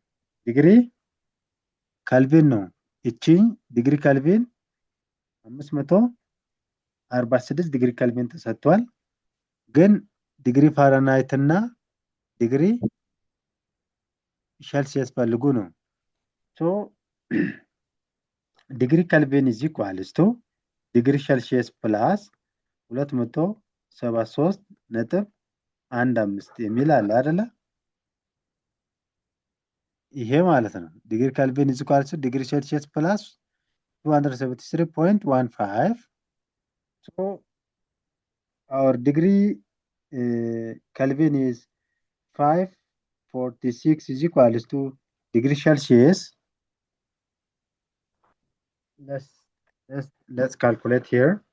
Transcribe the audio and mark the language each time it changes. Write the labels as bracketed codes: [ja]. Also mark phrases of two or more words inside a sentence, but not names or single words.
[en] degree Kelvin [am] ነው። እቺ [en] degree Kelvin 546 degree Kelvin [am] ተሰጥቷል። ግን [en] degree Fahrenheit [am] እና [en] degree Celsius [am] ፈልጉ ነው። [en] so degree Kelvin is equals to degree Celsius plus 273.15 [am] የሚል አለ አይደለ? ይሄ ማለት ነው። [en] degree Kelvin is equals to degree Celsius plus 273.15. So our degree Kelvin is 546 is equals to degree Celsius. Let's calculate here.